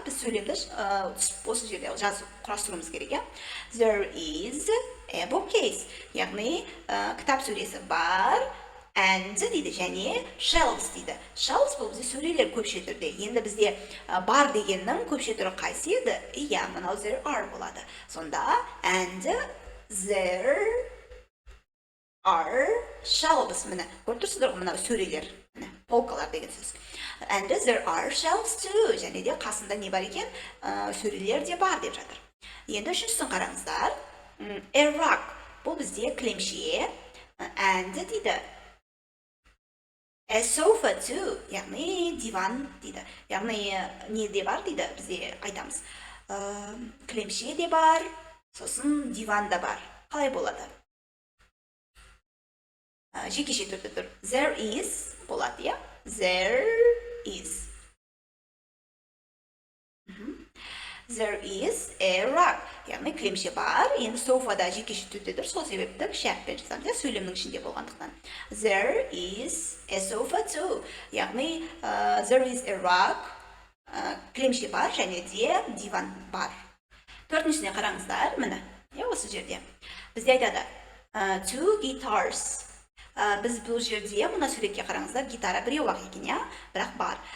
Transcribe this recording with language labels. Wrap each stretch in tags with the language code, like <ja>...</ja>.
<kk>Біз сөйлемді осы жерде жазып құрастыруымыз керек, иә?</kk> <en>There is a bookcase.</en> <kk>Яғни кітап сөресі бар. And дейді, және shelves дейді. Shelves бұл бізде сөйлелер көпше түрде. Енді бізде бар дегеннің көпше түрі қайсы еді? Иә, мынау there are болады. Сонда</kk> <en>and there are shelves.</en> <kk>Міне, көріп тұрсыздар ғой, мынау сөрелер. Полкалар деген сөз.</kk> <en>And there are shelves too.</en> <kk>Және де қасында не бар екен? Сөрелер де бар деп жатыр. Енді үшіншісін қараңыздар.</kk> <en>A rug.</en> <kk>Бұл бізде кілемше. And дейді.</kk> <en>A sofa too.</en> <kk>Яғни диван дейді. Яғни не де бар дейді, бізде айтамыз. Кілемше де бар, сосын диван да бар. Қалай болады? Жекеше түрде тұр. There is болады, иә?</kk> <en>There is. There is a rug.</en> <kk>Яғни кілемше бар. Енді софада жекеше түрде тұр. Сол себепті кіші әріппен жазамыз, сөйлемнің ішінде болғандықтан.</kk> <en>There is a sofa too. Яғни there is a rug.</en> <kk>Кілемше бар, және де диван бар. Төртіншісіне қараңыздар, міне. Осы жерде. Бізде айтады two guitars. Біз бұл жерде мұна суретке қараңыздар, гитара біреу ақ екен, иә? Бірақ бар.</kk>